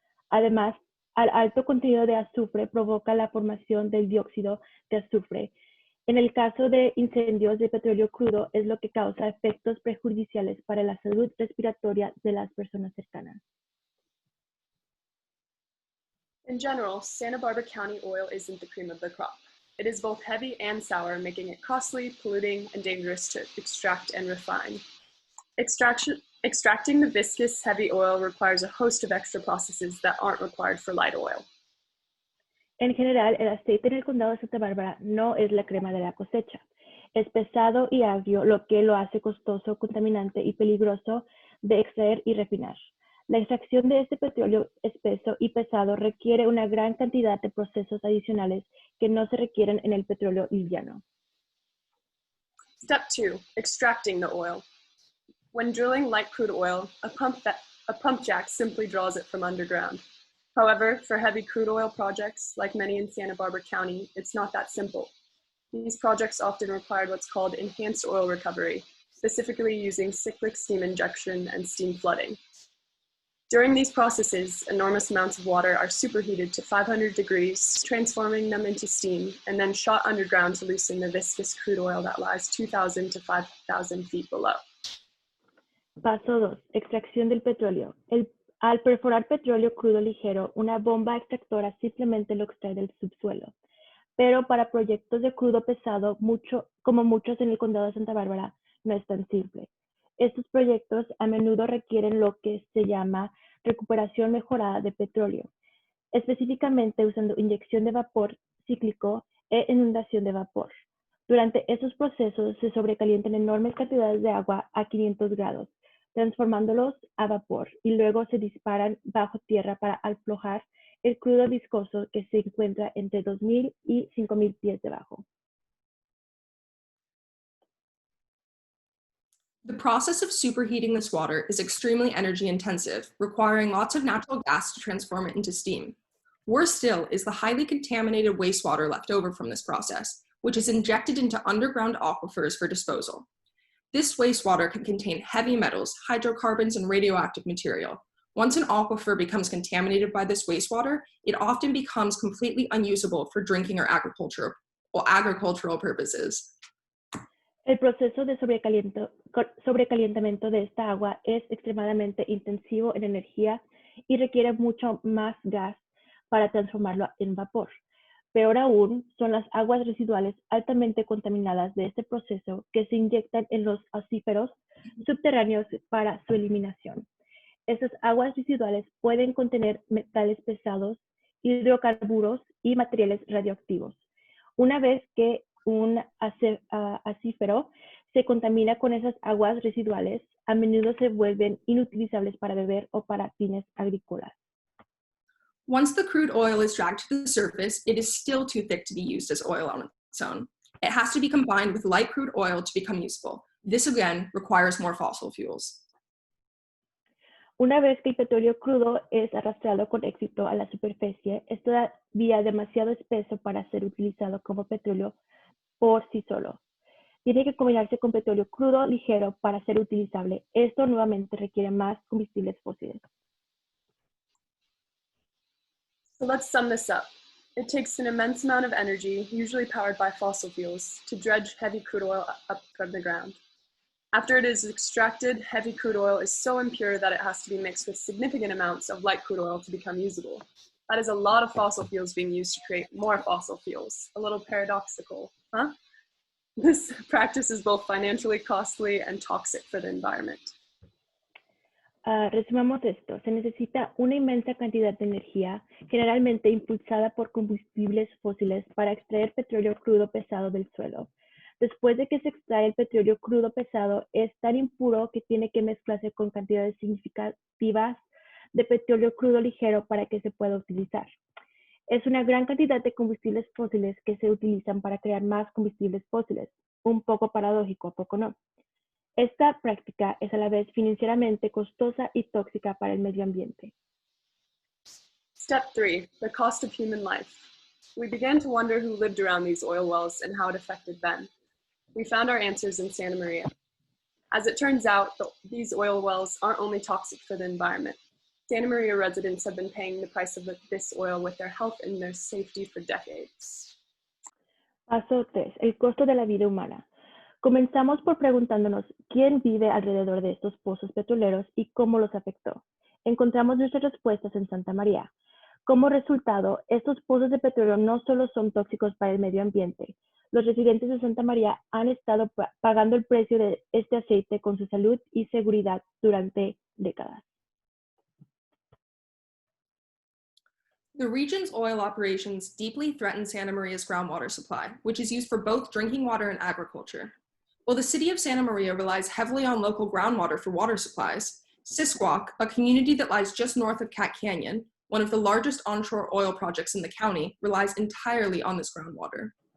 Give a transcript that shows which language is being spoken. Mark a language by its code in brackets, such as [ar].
[es] Además, al alto contenido de azufre provoca la formación del dióxido de azufre. En el caso de incendios de petróleo crudo, es lo que causa efectos perjudiciales para la salud respiratoria de las personas cercanas. [en] In general, Santa Barbara County oil isn't the cream of the crop. It is both heavy and sour, making it costly, polluting, and dangerous to extract and refine. Extracting the viscous, heavy oil requires a host of extra processes that aren't required for light oil. [es] En general, el aceite en el condado de Santa Bárbara no es la crema de la cosecha. Es pesado y agrio, lo que lo hace costoso, contaminante y peligroso de extraer y refinar. La extracción de este petróleo espeso y pesado requiere una gran cantidad de procesos adicionales que no se requieren en el petróleo liviano. [en] Step 2, extracting the oil. When drilling light crude oil, a pump jack simply draws it from underground. However, for heavy crude oil projects, like many in Santa Barbara County, it's not that simple. These projects often require what's called enhanced oil recovery, specifically using cyclic steam injection and steam flooding. During these processes, enormous amounts of water are superheated to 500 degrees, transforming them into steam, and then shot underground to loosen the viscous crude oil that lies 2,000 to 5,000 feet below. [es] Paso 2. Extracción del petróleo. Al perforar petróleo crudo ligero, una bomba extractora simplemente lo extrae del subsuelo. Pero para proyectos de crudo pesado, como muchos en el condado de Santa Bárbara, no es tan simple. Estos proyectos a menudo requieren lo que se llama recuperación mejorada de petróleo, específicamente usando inyección de vapor cíclico e inundación de vapor. Durante estos procesos se sobrecalientan enormes cantidades de agua a 500 grados, transformándolos a vapor, y luego se disparan bajo tierra para aflojar el crudo viscoso que se encuentra entre 2.000 y 5.000 pies debajo. [en] The process of superheating this water is extremely energy intensive, requiring lots of natural gas to transform it into steam. Worse still is the highly contaminated wastewater left over from this process, which is injected into underground aquifers for disposal. This wastewater can contain heavy metals, hydrocarbons, and radioactive material. Once an aquifer becomes contaminated by this wastewater, it often becomes completely unusable for drinking or agricultural purposes. [es] El proceso de sobrecalentamiento de esta agua es extremadamente intensivo en energía y requiere mucho más gas para transformarlo en vapor. Peor aún, son las aguas residuales altamente contaminadas de este proceso que se inyectan en los acuíferos subterráneos para su eliminación. Estas aguas residuales pueden contener metales pesados, hidrocarburos y materiales radioactivos. Una vez que un acuífero se contamina con esas aguas residuales, a menudo se vuelven inutilizables para beber o para fines agrícolas. [en] Once the crude oil is dragged to the surface, it is still too thick to be used as oil on its own. It has to be combined with light crude oil to become useful. This again requires more fossil fuels. [es] Una vez que el petróleo crudo es arrastrado con éxito a la superficie, es todavía demasiado espeso para ser utilizado como petróleo por sí solo. Tiene que combinarse con petróleo crudo ligero para ser utilizable. Esto nuevamente requiere más combustibles fósiles. [en] So let's sum this up. It takes an immense amount of energy, usually powered by fossil fuels, to dredge heavy crude oil up from the ground. After it is extracted, heavy crude oil is so impure that it has to be mixed with significant amounts of light crude oil to become usable. That is a lot of fossil fuels being used to create more fossil fuels. A little paradoxical, huh? This practice is both financially costly and toxic for the environment. [es] Resumamos esto. Se necesita una inmensa cantidad de energía, generalmente impulsada por combustibles fósiles, para extraer petróleo crudo pesado del suelo. Después de que se extrae el petróleo crudo pesado, es tan impuro que tiene que mezclarse con cantidades significativas de petróleo crudo ligero para que se pueda utilizar. Es una gran cantidad de combustibles fósiles que se utilizan para crear más combustibles fósiles. Un poco paradójico, ¿a poco no? Esta práctica es a la vez financieramente costosa y tóxica para el medio ambiente. [en] Step 3, the cost of human life. We began to wonder who lived around these oil wells and how it affected them. We found our answers in Santa Maria. As it turns out, these oil wells aren't only toxic for the environment. Santa Maria residents have been paying the price of this oil with their health and their safety for decades. [es] Paso 3. El costo de la vida humana. Comenzamos por preguntándonos quién vive alrededor de estos pozos petroleros y cómo los afectó. Encontramos nuestras respuestas en Santa María. Como resultado, estos pozos de petróleo no solo son tóxicos para el medio ambiente. Los residentes de Santa María han estado pagando el precio de este aceite con su salud y seguridad durante décadas. [en] The region's oil operations deeply threaten Santa Maria's groundwater supply, which is used for both drinking water and agriculture. While the city of Santa Maria relies heavily on local groundwater for water supplies, Sisquoc, a community that lies just north of Cat Canyon, one of the largest onshore oil projects in the county, relies entirely on this groundwater.